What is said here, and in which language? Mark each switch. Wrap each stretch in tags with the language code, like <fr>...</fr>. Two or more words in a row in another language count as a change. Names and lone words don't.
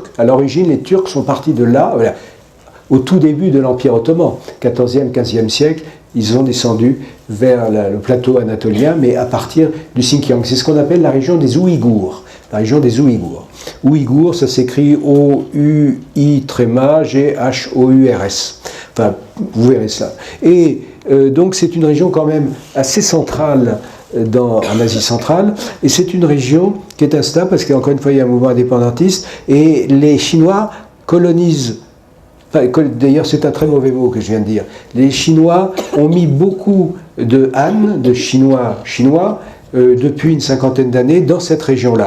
<fr>À l'origine, les Turcs sont partis de là, voilà, au tout début de l'Empire ottoman, 14e, 15e siècle, ils ont descendu vers le plateau anatolien, mais à partir du Xinjiang. C'est ce qu'on appelle la région des Ouïghours. La région des Ouïghours. Ouïghours, ça s'écrit O-U-I-G-H-O-U-R-S. Enfin, vous verrez ça. Et donc, c'est une région quand même assez centrale en Asie centrale, et c'est une région qui est instable, parce qu'encore une fois, il y a un mouvement indépendantiste, et les Chinois colonisent. D'ailleurs, c'est un très mauvais mot que je viens de dire. Les Chinois ont mis beaucoup de Han, de chinois, depuis une cinquantaine d'années dans cette région-là.</fr>